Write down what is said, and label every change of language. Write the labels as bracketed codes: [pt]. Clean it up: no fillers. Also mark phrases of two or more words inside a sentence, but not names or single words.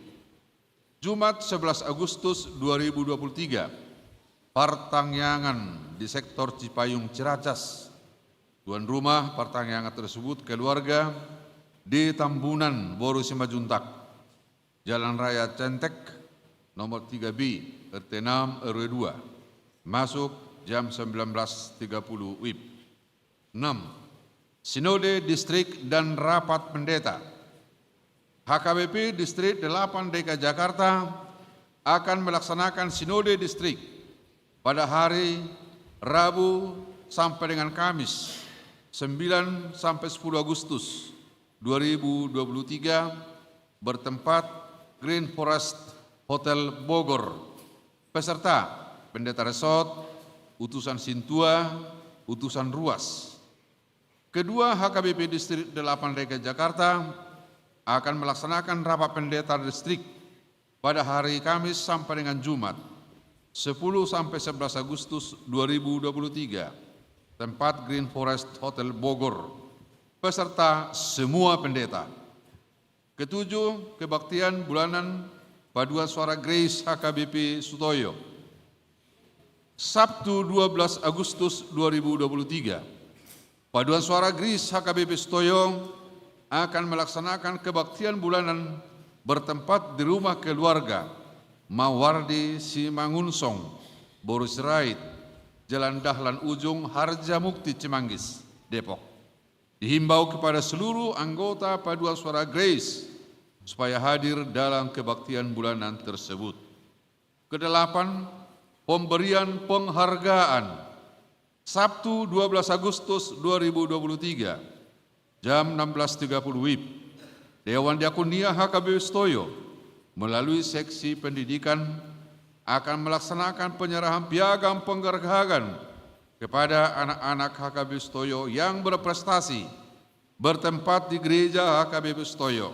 [id] Jumat 11 Agustus 2023, pertangyangan di sektor Cipayung Ciracas. Tuan rumah pertangyangan tersebut keluarga di Tambunan Boru Simajuntak, Jalan Raya Centek nomor 3B RT 6 RW 2, masuk jam 19.30 WIB. 6. Sinode Distrik dan Rapat Pendeta. HKBP Distrik 8 DKI Jakarta akan melaksanakan Sinode Distrik pada hari Rabu sampai dengan Kamis 9 sampai 10 Agustus 2023 bertempat Green Forest Hotel Bogor. Peserta pendeta resort, utusan Sintua, utusan Ruas. Kedua, HKBP Distrik 8 DKI Jakarta akan melaksanakan rapat pendeta distrik pada hari Kamis sampai dengan Jumat 10 sampai 11 Agustus 2023, tempat Green Forest Hotel Bogor. Peserta semua pendeta. Ketujuh, kebaktian bulanan Paduan Suara Grace HKBP Sutoyo. Sabtu 12 Agustus 2023, Paduan Suara Grace HKBP Sutoyo akan melaksanakan kebaktian bulanan bertempat di rumah keluarga Mawardi Simangunsong, Boru Sirait, Jalan Dahlan Ujung, Harjamukti, Cimanggis, Depok. Dihimbau kepada seluruh anggota Paduan Suara Grace supaya hadir dalam kebaktian bulanan tersebut. Kedelapan, pemberian penghargaan. Sabtu 12 Agustus 2023, jam 16.30 WIB, Dewan Diakonia HKBP Sutoyo melalui seksi pendidikan akan melaksanakan penyerahan piagam penghargaan kepada anak-anak HKBP Sutoyo yang berprestasi bertempat di gereja HKBP Sutoyo.